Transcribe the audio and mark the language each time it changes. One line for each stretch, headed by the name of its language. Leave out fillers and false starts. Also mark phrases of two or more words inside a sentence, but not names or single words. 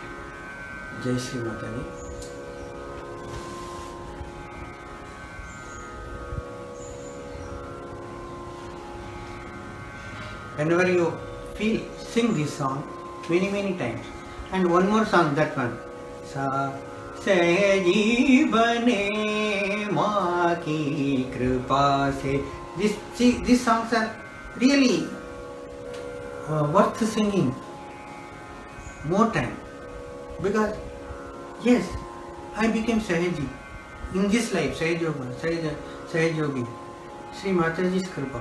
English: Jai Sri Mataji. Whenever you feel, sing this song many times. And one more song, that one.
Hindi: Sa सहजी बने माँ की कृपा से.
English: These songs are really worth singing more time, because yes, I became Sahaji in this life. Sahaj Yoga, Sahaj Yogi, Sri Mataji's Kripa.